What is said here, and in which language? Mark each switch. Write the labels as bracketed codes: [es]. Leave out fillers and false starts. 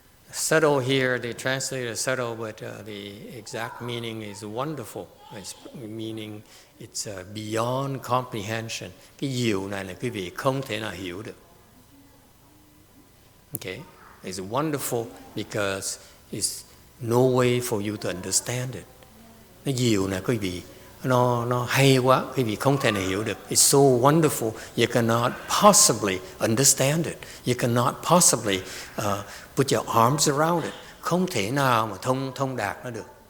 [en] Subtle here, they translate as subtle, but the exact meaning is wonderful. It's meaning it's beyond comprehension. [vi] Cái diệu này là quý vị không thể nào hiểu được. [en] Okay, it's wonderful because it's no way for you to understand it. [vi] Nó diệu này quý vị, nó hay quá, quý vị không thể nào hiểu được. [en] It's so wonderful, you cannot possibly understand it. You cannot possibly put your arms around it. [vi] Không thể nào mà thông đạt nó được.